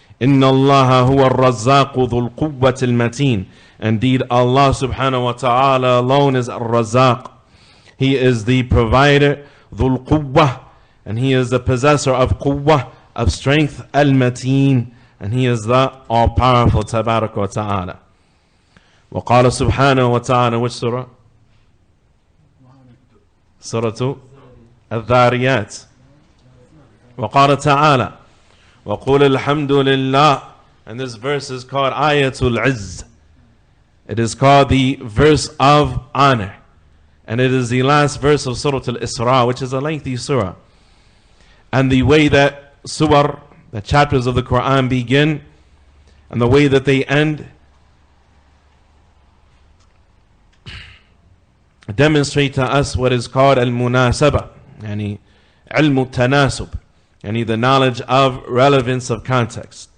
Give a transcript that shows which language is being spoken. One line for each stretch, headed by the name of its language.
Arabic: إِنَّ اللَّهَ هُوَ الرَّزَّاقُ ذُو الْقُوَّةِ الْمَتِينَ.
English: Indeed, Allah subhanahu wa ta'ala alone is Ar-Razzaq. He is the provider, Dhul Quwwah, and He is the possessor of Quwwah, of strength, Al-Mateen, and He is the all-powerful Tabarak wa ta'ala.
Arabic: وقال سبحانه وتعالى,
English: which surah? Surah Al-Dhariyat.
Arabic: وقال تعالى, وقول الحمد لله.
English: And this verse is called Ayatul Izz. It is called the verse of honor. And it is the last verse of Surah Al-Isra, which is a lengthy surah. And the way that surah, the chapters of the Quran begin, and the way that they end, demonstrate to us what is called Al-Munasaba,
Arabic: yani Ilmu Tanasub, yani
English: the knowledge of relevance of context.